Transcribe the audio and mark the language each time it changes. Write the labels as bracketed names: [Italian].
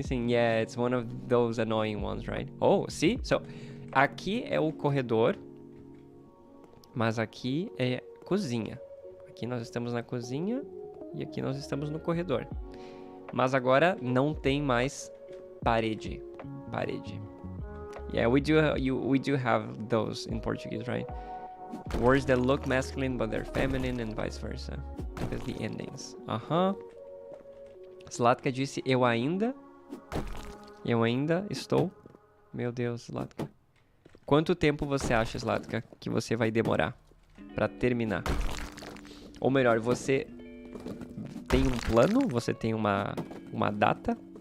[English] Yeah, it's one of those annoying ones, right? Oh, see? [Portuguese] So, aqui é o corredor, mas aqui é cozinha. Aqui nós estamos na cozinha e aqui nós estamos no corredor. Mas agora não tem mais parede. [English] Yeah, we do have those in Portuguese, right? Words that look masculine but they're feminine and vice versa. Because the endings. [Portuguese] Zlatka disse, eu ainda estou... Meu Deus, Zlatka. Quanto tempo você acha, Zlatka, que você vai demorar pra terminar? Ou melhor, você tem um plano? Você tem uma data?